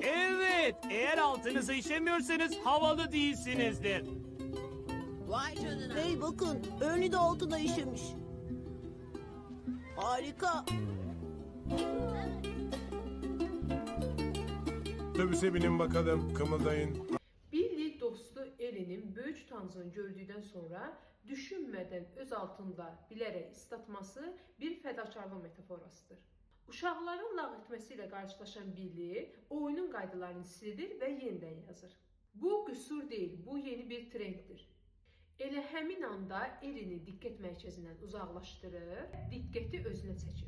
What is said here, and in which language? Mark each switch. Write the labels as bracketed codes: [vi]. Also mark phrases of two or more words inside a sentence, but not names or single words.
[tr] Evet, eğer altınıza işemiyorsanız havalı değilsinizdir. Vay canına. Hey bakın, Ernie de altına işemiş. Harika. Otobüse binin bakalım, kımıldayın. [az] Billy dostu Ellie'nin böyük utancını gördükdən sonra düşünmədən öz altında bilərək islatması bir fədakarlıq metaforasıdır. Uşaqların lağ etməsi ilə qarşılaşan Billy oyunun qaydalarını silir və yenidən yazır. Bu qüsur deyil, bu yeni bir trenddir. Elə həmin anda Ellie'ni diqqət mərkəzindən uzaqlaşdırır, diqqəti özünə çəkir.